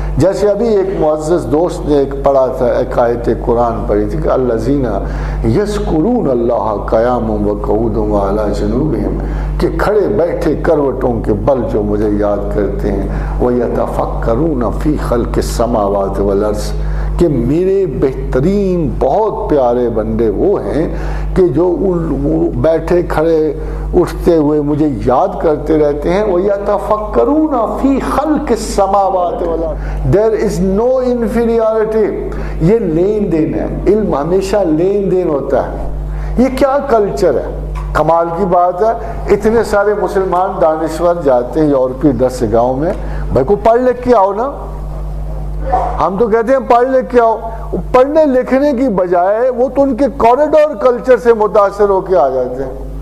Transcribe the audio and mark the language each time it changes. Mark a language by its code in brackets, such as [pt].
[ur] جیسے ابھی ایک معزز دوست نے ایک پڑھا تھا، ایک آیت قرآن پڑھی تھی کہ [ar] الذین یذکرون اللہ قیاما وقعودا وعلی جنوبہم، [ur] کہ کھڑے بیٹھے کروٹوں کے بل جو مجھے یاد کرتے ہیں، [ar] ویتفکرون فی خلق السماوات والارض، [ur] کہ میرے بہترین بہت پیارے بندے وہ ہیں کہ جو بیٹھے کھڑے اٹھتے ہوئے مجھے یاد کرتے رہتے ہیں. [ar] وَيَتَفَكَّرُونَ فِي خَلْقِ السَّمَاوَاتِ وَالْأَرْضِ. [en] There is no inferiority. [ur] یہ لین دین ہے، علم ہمیشہ لین دین ہوتا ہے. یہ کیا کلچر ہے، کمال کی بات ہے. اتنے سارے مسلمان دانشور جاتے ہیں یورپی درسگاہوں میں، بھائی کو پڑھ لکھ کے آؤ نا. ہم تو کہتے ہیں پڑھ لکھ کے آؤ، پڑھنے لکھنے کی بجائے وہ تو ان کے کوریڈور کلچر سے متاثر ہو کے آ جاتے ہیں.